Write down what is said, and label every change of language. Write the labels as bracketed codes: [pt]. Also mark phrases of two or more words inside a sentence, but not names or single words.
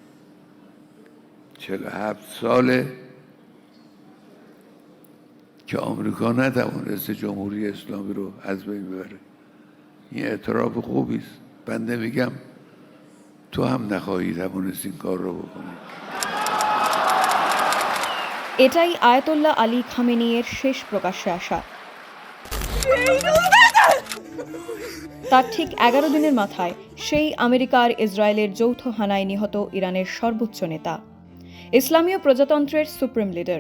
[fa] 47 ساله که آمریکا نتوانسته جمهوری اسلامی رو از بین ببره. این اعتراف خوبی است. بنده میگم تو هم نخواهی توانست این کار رو بکنی। [bn] এটাই আয়াতুল্লাহ আলী খামেনির শেষ প্রকাশ্যে আসা। তার ঠিক 11 দিনের মাথায় সেই আমেরিকা আর ইসরায়েলের যৌথ হানায় নিহত ইরানের সর্বোচ্চ নেতা, ইসলামীয় প্রজাতন্ত্রের [en] supreme leader.